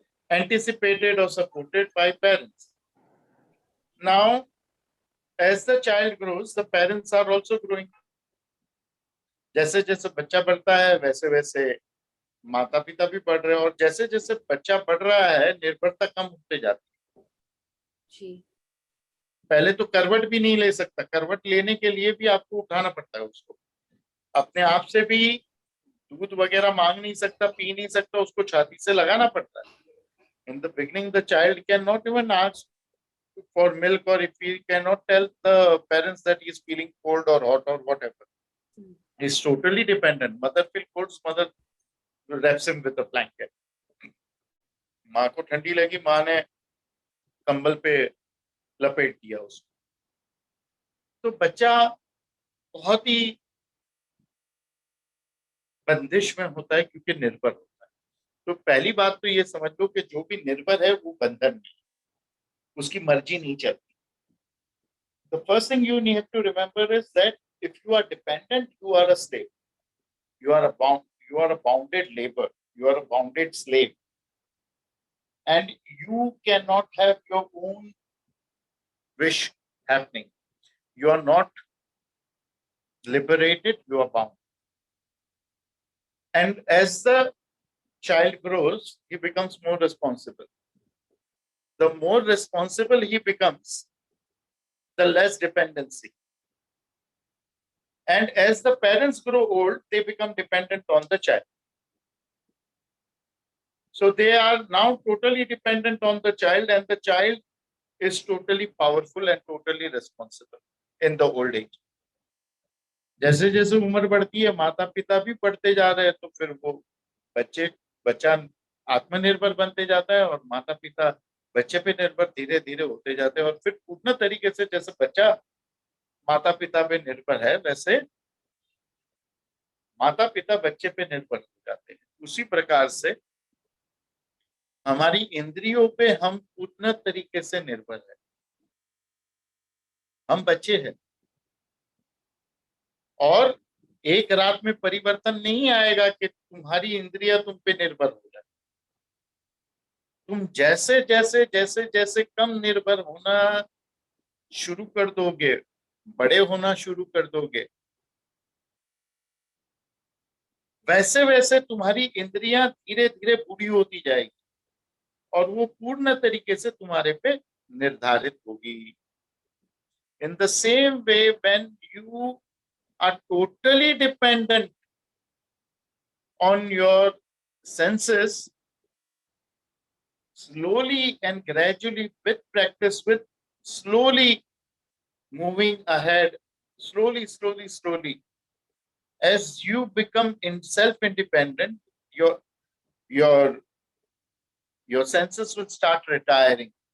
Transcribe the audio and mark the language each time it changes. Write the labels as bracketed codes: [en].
[en] anticipated or supported by parents. Now, as the child grows, the parents are also growing. [hi] जैसे जैसे बच्चा बढ़ता है, वैसे वैसे माता पिता भी बढ़ रहे हैं, और जैसे जैसे बच्चा बढ़ रहा है, निर्भरता कम होते जाती है. पहले तो करवट भी नहीं ले सकता, करवट लेने के लिए भी आपको उठाना पड़ता है उसको. अपने आप से भी दूध वगैरह मांग नहीं सकता, पी नहीं सकता, उसको छाती से लगाना पड़ता है. [en] In the beginning, the child cannot even ask for milk, or if he cannot tell the parents that he is feeling cold or hot or whatever. He is totally dependent. Mother feels cold, mother wraps him with a blanket. [hi] माँ को ठंडी लगी, माँ ने कंबल पे लपेट दिया उसको. तो बच्चा बहुत ही बंदिश में होता है क्योंकि निर्भर होता है. तो पहली बात तो ये समझ लो कि जो भी निर्भर है वो बंधन में, उसकी मर्जी नहीं चलती. [en] The first thing you need to remember is that if you are dependent, you are a slave. You are a bounded labor. You are a bounded slave. And you cannot have your own wish happening. You are not liberated, you are bound. And as the child grows, he becomes more responsible. The more responsible he becomes, the less dependency. And as the parents grow old, they become dependent on the child. So they are now totally dependent on the child, and the child is totally powerful and totally responsible in the old age. [hi] जैसे जैसे उम्र बढ़ती है, माता पिता भी बढ़ते जा रहे हैं, तो फिर वो बच्चा आत्मनिर्भर बनते जाता है और माता पिता बच्चे पे निर्भर धीरे धीरे होते जाते हैं. और फिर पूर्ण तरीके से जैसे बच्चा माता पिता पे निर्भर है, वैसे माता पिता बच्चे पे निर्भर हो जाते हैं. उसी प्रकार से हमारी इंद्रियों पे हम पूर्ण तरीके से निर्भर है. हम बच्चे हैं और एक रात में परिवर्तन नहीं आएगा कि तुम्हारी इंद्रियां तुम पे निर्भर हो जाए. तुम जैसे जैसे जैसे जैसे कम निर्भर होना शुरू कर दोगे, बड़े होना शुरू कर दोगे, वैसे वैसे तुम्हारी इंद्रियां धीरे धीरे बूढ़ी होती जाएगी और वो पूर्ण तरीके से तुम्हारे पे निर्धारित होगी. [en] In the same way, when you are totally dependent on your senses, slowly and gradually, with practice, with slowly moving ahead, slowly, as you become self-independent, your your senses will start retiring.